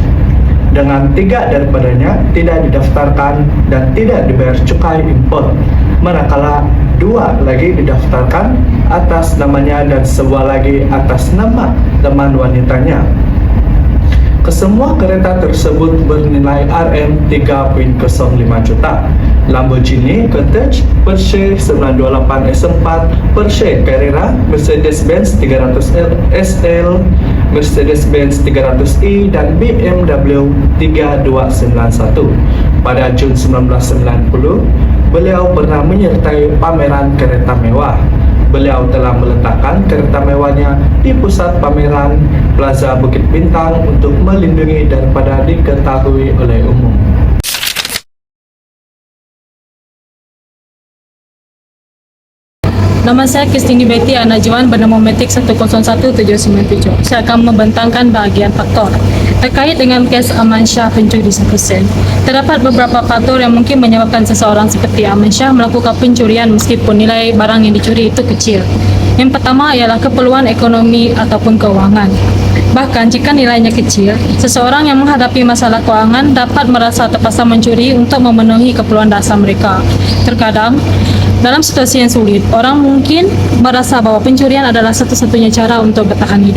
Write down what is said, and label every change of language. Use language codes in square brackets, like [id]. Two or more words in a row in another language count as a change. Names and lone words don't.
[ms] Dengan 3 daripadanya tidak didaftarkan dan tidak dibayar cukai import, manakala 2 lagi didaftarkan atas namanya dan sebuah lagi atas nama teman wanitanya. Kesemua kereta tersebut bernilai RM3.05 juta. Lamborghini Countach, Porsche 928 S4, Porsche Carrera, Mercedes-Benz 300 SL, Mercedes-Benz 300i dan BMW 3291. Pada Jun 1990, beliau pernah menyertai pameran kereta mewah. Beliau telah meletakkan kereta mewahnya di pusat pameran Plaza Bukit Bintang untuk melindungi daripada diketahui oleh umum. Nama saya Kristini Betty Anajuan bernama metrik 101797. Saya akan membentangkan bahagian faktor terkait dengan kes Ahmad Shah pencuri 1 sen. Terdapat beberapa faktor yang mungkin menyebabkan seseorang seperti Ahmad Shah melakukan pencurian meskipun nilai barang yang dicuri itu kecil. Yang pertama ialah keperluan ekonomi ataupun keuangan. Bahkan jika nilainya kecil, seseorang yang menghadapi masalah keuangan dapat merasa terpaksa mencuri untuk memenuhi keperluan dasar mereka. [id] Terkadang, dalam situasi yang sulit, orang mungkin merasa bahwa pencurian adalah satu-satunya cara untuk bertahan hidup.